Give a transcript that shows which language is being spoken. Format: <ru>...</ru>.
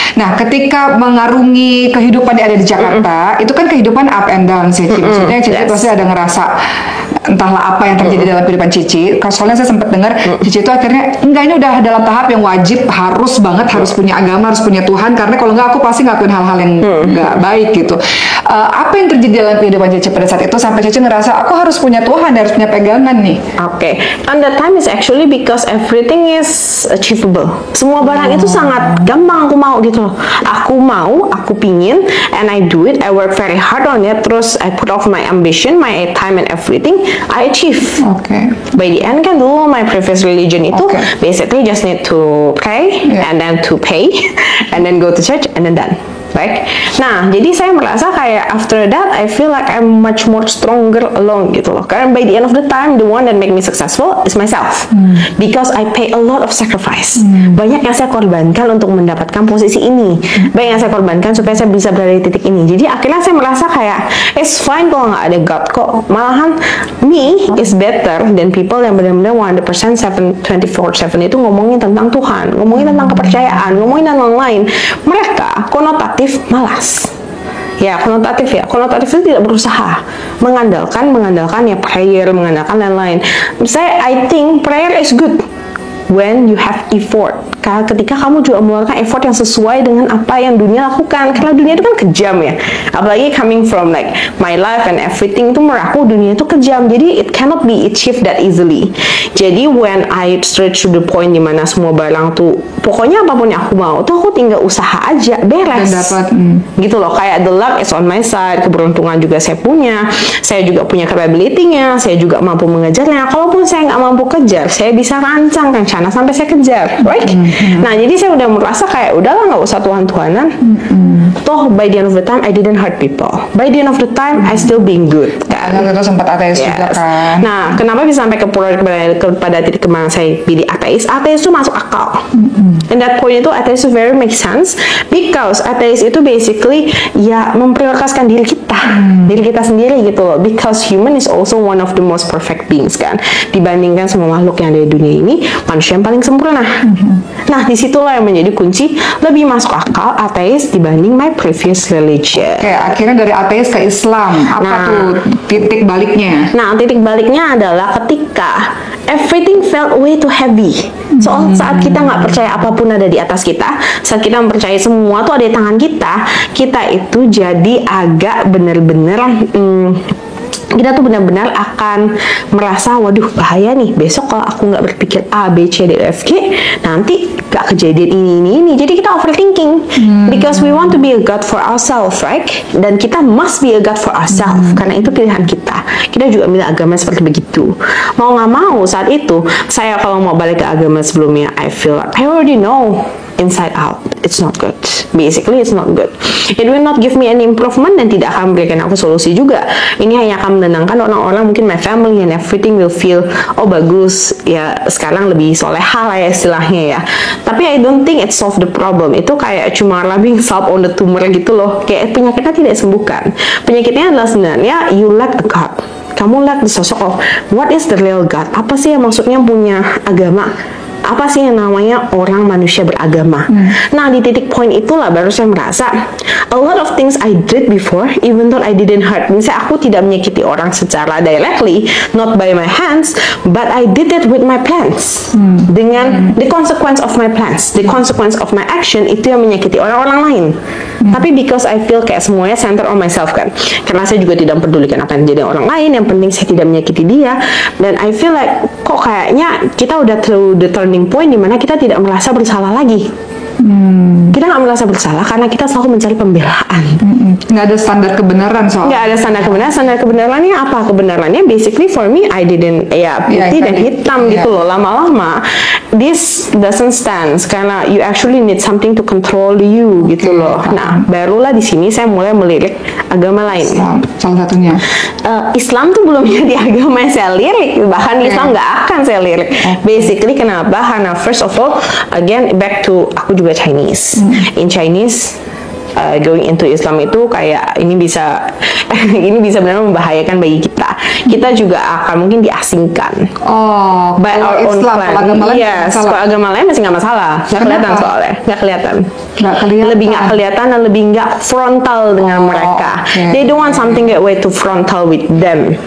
<id>Nah ketika mengarungi kehidupan yang ada di Jakarta, itu kan kehidupan</id> <en>up and down</en> <id>sih, maksudnya Cici pasti ada ngerasa entahlah apa yang terjadi dalam kehidupan Cici. Soalnya saya sempat dengar Cici itu akhirnya enggak, ini udah dalam tahap yang wajib harus punya agama, harus punya Tuhan, karena kalau enggak aku pasti ngelakuin hal-hal yang enggak baik gitu. Apa yang terjadi dalam kehidupan Cici pada saat itu sampai Cici ngerasa aku harus punya Tuhan, harus punya pegangan nih?</id> <en>And that time is actually because everything is achievable.</en> <id>Semua barang itu sangat gampang aku mau gitu loh. Aku mau, aku pingin,</id> <en>and I do it. I work very hard on it. Terus I put off my ambition, my time and everything. I achieve. By the end</en> <id>kan dulu</id> <en>my previous religion itu basically just need to pray and then to pay and then go to church and then done. Baik.</en> <id>Nah, jadi saya merasa kayak</id> <en>after that I feel like I'm much more stronger alone</en> <id>gitu loh.</id> <en>Karena by the end of the time the one that make me successful is myself. Because I pay a lot of sacrifice.</en> <id>Banyak yang saya korbankan untuk mendapatkan posisi ini. Banyak yang saya korbankan supaya saya bisa berada di titik ini. Jadi akhirnya saya merasa kayak</id> <en>it's fine</en> <id>kalau nggak ada God kok. Malahan</id> <en>me is better than people</en> <id>yang benar-benar 100% 24/7 itu ngomongin tentang Tuhan, ngomongin tentang kepercayaan, ngomongin tentang lain. Mereka konotatif malas. Konotatif itu tidak berusaha, mengandalkan ya prayer, mengandalkan lain-lain.</id> <en>I think prayer is good when you have effort.</en> <id>Ketika kamu juga mengeluarkan effort yang sesuai dengan apa yang dunia lakukan, karena dunia itu kan kejam ya. Apalagi</id> <en>coming from like my life and everything,</en> <id>itu menurut aku dunia itu kejam.</id> <en>Jadi it cannot be achieved that easily.</en> <id>Jadi</id> <en>when I stretch to the point</en> <id>dimana semua barang tuh, pokoknya apapun yang aku mau tuh aku tinggal usaha aja beres. Dan dapat gitu loh. Kayak</id> <en>the luck is on my side,</en> <id>keberuntungan juga saya punya. Saya juga punya capability-nya, saya juga mampu mengejarnya. Kalaupun saya nggak mampu kejar, saya bisa rancang rencana sampai saya kejar, right? Nah, jadi saya udah merasa kayak udahlah nggak usah Tuhan-Tuhanan.</id> <en>Toh by the end of the time I didn't hurt people. By the end of the time I still being good.</en> <id>Karena itu sempat ateis juga kan. Nah, kenapa bisa sampai kepada titik kemana saya pilih ateis? Ateis itu masuk akal.</id> <en>And that point</en> <id>itu ateis itu</id> <en>very make sense because</en> <id>ateis itu basically ya memprioritaskan diri kita sendiri gitu loh.</id> <en>Because human is also one of the most perfect beings kan.</en> <id>Dibandingkan semua makhluk yang ada di dunia ini, manusia yang paling sempurna. Nah, disitulah yang menjadi kunci lebih masuk akal ateis dibanding my previous religion. Akhirnya dari ateis ke Islam. Apa tuh titik baliknya? Nah, titik baliknya adalah ketika</id> <en>everything felt way too heavy.</en> <id>Saat kita nggak percaya apapun ada di atas kita, saat kita mempercayai semua tuh ada di tangan kita, kita itu jadi agak bener-bener kita tuh benar-benar akan merasa, waduh bahaya nih, besok kalau aku nggak berpikir A, B, C, D, E, F, G, nanti gak kejadian ini.</id> <en>Jadi kita overthinking, because we want to be a God for ourselves, right?</en> <id>Dan kita</id> <en>must be a God for ourselves,</en> <id>karena itu pilihan kita. Kita juga milih agama seperti begitu. Mau nggak mau, saat itu saya kalau mau balik ke agama sebelumnya,</id> <en>I feel I already know inside out it's not good.</en> <id>Basically it's not good.</id> <en>It will not give me any improvement</en> <id>dan tidak akan memberikan aku solusi juga. Ini hanya akan menenangkan orang-orang, mungkin</id> <en>my family and everything will feel,</en> <id>oh bagus ya sekarang lebih soleha lah ya istilahnya ya.</id> <en>Tapi I don't think it solve the problem.</en> <id>Itu kayak cuma</id> <en>rubbing salt on the tumor</en> <id>gitu loh. Kayak penyakitnya tidak sembuhkan. Penyakitnya adalah sebenarnya</id> <en>you lack a God. Kamu lack the sosok of what is the real God.</en> <id>Apa sih yang maksudnya punya agama? Apa sih yang namanya orang manusia beragama? Nah, di titik poin itulah baru saya merasa</id> <en>a lot of things I did before, even though I didn't hurt.</en> <id>Misalnya aku tidak menyakiti orang secara</id> <en>directly, not by my hands, but I did it with my plans. Dengan the consequence of my plans, the consequence of my action,</en> <id>itu yang menyakiti orang-orang lain. Tapi</id> <en>because I feel</en> <id>kayak semuanya center on myself kan, karena saya juga tidak pedulikan apa yang jadi orang lain, yang penting saya tidak menyakiti dia. Dan</id> <en>I feel like</en> <id>kok kayaknya kita udah</id> <en>through the turning point</en> <id>dimana kita tidak merasa bersalah lagi. Kita nggak merasa bersalah karena kita selalu mencari pembelaan. Nggak ada standar kebenaran soal. Nggak ada standar kebenaran. Standar kebenarannya apa? Kebenarannya</id> <en>basically for me I didn't</en> <id>putih dan hitam gitu loh.</id> <en>Lama-lama this doesn't stand karena you actually need something to control you</en> <id>gitu loh. Nah, barulah di sini saya mulai melirik agama lain. Salah satunya Islam tuh belum jadi agama yang saya lirik, bahkan Islam nggak akan saya lirik. Basically kenapa? Karena</id> <en>first of all, again back to</en> <id>aku juga Chinese.</id> <en>In Chinese, going into</en> <id>Islam itu kayak ini bisa ini bisa benar membahayakan bagi kita. Kita juga akan mungkin diasingkan.</id> <en>By our own clan.</en> <id>Iya, kalau agama lain masih nggak masalah. Nggak kelihatan soalnya, nggak kelihatan. Lebih nggak kelihatan dan lebih nggak frontal dengan mereka.</id> <en>They don't want something that way to frontal with them.</en>